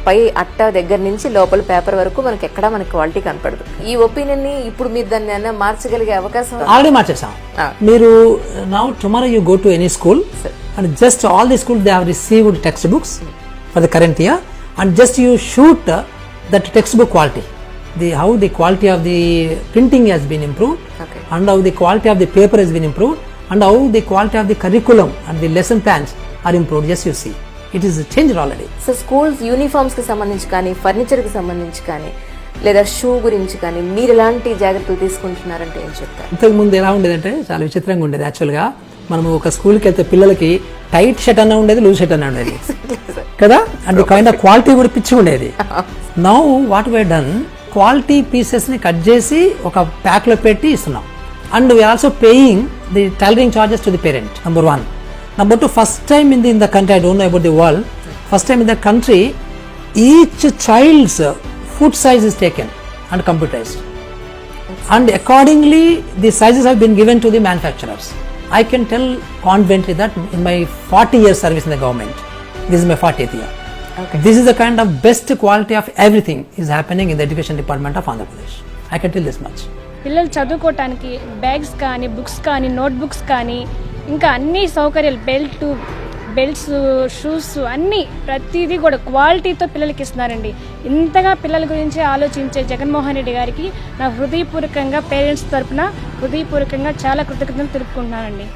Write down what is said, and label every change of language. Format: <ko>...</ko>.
<te>పై అట్ట దగ్గర నుంచి లోపల పేపర్ వరకు మనకి ఎక్కడా మనకి క్వాలిటీ కనపడదు. ఈ ఒపీనియన్ ని ఇప్పుడు మీరు దాన్ని ఏమైనా మార్చగలిగే అవకాశం? ఆల్రెడీ మార్చేసాం.</te> <en>మీరు now tomorrow you go to any school and just all the school they have received text books for the current year and just you shoot that text book quality. How the quality of the printing has been improved, and how the quality of the paper has been improved, and how the quality of the curriculum and the lesson plans are improved. Yes, you see, it is changed already.</en> <te>So schools uniforms కి సంబంధించి కానీ, furniture కి సంబంధించి కానీ, లేదా shoe గురించి కానీ మీరు ఎలాంటి జాగ్రత్తలు తీసుకుంటున్నారంటే ఏం చెప్తారు? ఇంతకు ముందు ఎలా ఉండేదంటే చాలా విచిత్రంగా ఉండేది. యాక్చువల్గా మనము ఒక స్కూల్కి వెళ్తే పిల్లలకి టైట్ షర్ట్ అన్న ఉండేది, లూజ్ షర్ట్ అన్న ఉండేది కదా,</te> <en>and kind of quality</en> <te>కూడా పిచ్చి ఉండేది.</te> <en>now what we done,</en> <te>quality పీసెస్ని కట్ చేసి ఒక ప్యాక్లో పెట్టి ఇస్తున్నాం.</te> <en>And we are also paying the tailoring charges to the parent, number 1. Number 2, first time in the country, I don't know about the world, first time in the country, each child's food size is taken and computerized. And accordingly, the sizes have been given to the manufacturers. I can tell confidently that in my 40 years service in the government, this is my 40th year. Okay. This is the kind of best quality of everything is happening in the education department of Andhra Pradesh. I can tell this much.</en> <te>పిల్లలు చదువుకోవటానికి bags కానీ books కానీ notebooks కానీ ఇంకా అన్ని సౌకర్యాలు belts shoes అన్నీ ప్రతిదీ కూడా క్వాలిటీతో పిల్లలకి ఇస్తున్నారండి. ఇంతగా పిల్లల గురించి ఆలోచించే జగన్మోహన్ రెడ్డి గారికి నా హృదయపూర్వకంగా పేరెంట్స్ తరఫున హృదయపూర్వకంగా చాలా కృతజ్ఞతలు తెలుపుకుంటున్నానండి.</te>